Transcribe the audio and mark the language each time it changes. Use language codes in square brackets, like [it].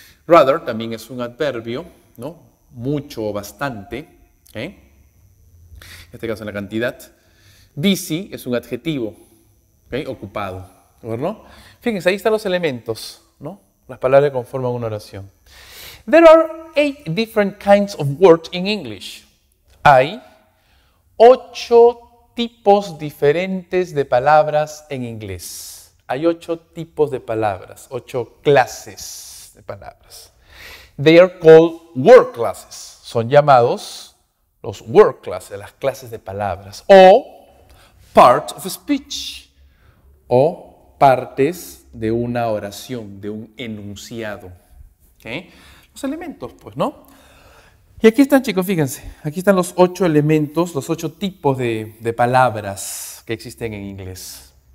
[es] Rather también es un adverbio, ¿no? Mucho o bastante, ¿okay? En este caso en la cantidad. Busy es un adjetivo, ¿okay? Ocupado, ¿no? Fíjense, ahí están los elementos, ¿no? Las palabras que conforman una oración. [en] There are 8 different kinds of words in English. [es] Hay 8 tipos diferentes de palabras en inglés. Hay 8 tipos de palabras, 8 clases de palabras. [en] They are called word classes. [es] Son llamados los word classes, las clases de palabras. O part of speech. O partes de una oración, de un enunciado. ¿Okay? Los elementos, pues, ¿no? Y aquí están, chicos, fíjense, aquí están los 8 elementos, los 8 tipos de palabras que existen en inglés.